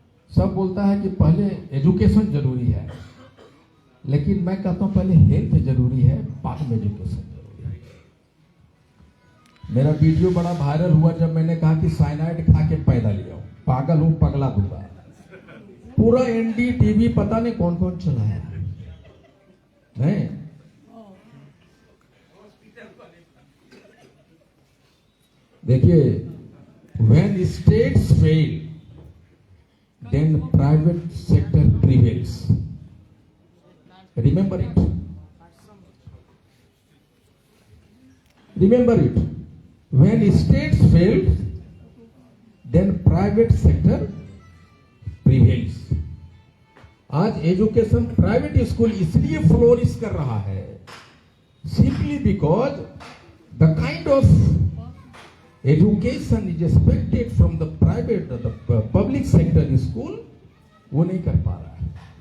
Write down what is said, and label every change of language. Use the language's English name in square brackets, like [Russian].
[Hindi] सब बोलता है कि पहले एजुकेशन जरूरी है, लेकिन मैं कहता हूं पहले हेल्थ जरूरी है, बाद में एजुकेशन जरूरी है। मेरा वीडियो बड़ा वायरल हुआ जब मैंने कहा कि साइनाइड खा के पैदा लिया, पागल हूं पगला दूंगा। पूरा एनडीटीवी पता नहीं कौन कौन चलाया। नहीं, देखिए, [English] when states fail, then private sector prevails. Remember it. Remember it. When states fail, then private sector prevails. [Hindi] आज एजुकेशन प्राइवेट स्कूल इसलिए फ्लोरिश कर रहा है, [English] simply because the kind of education is expected from the private, the public sector school, [Hindi] वो नहीं कर पा रहा है।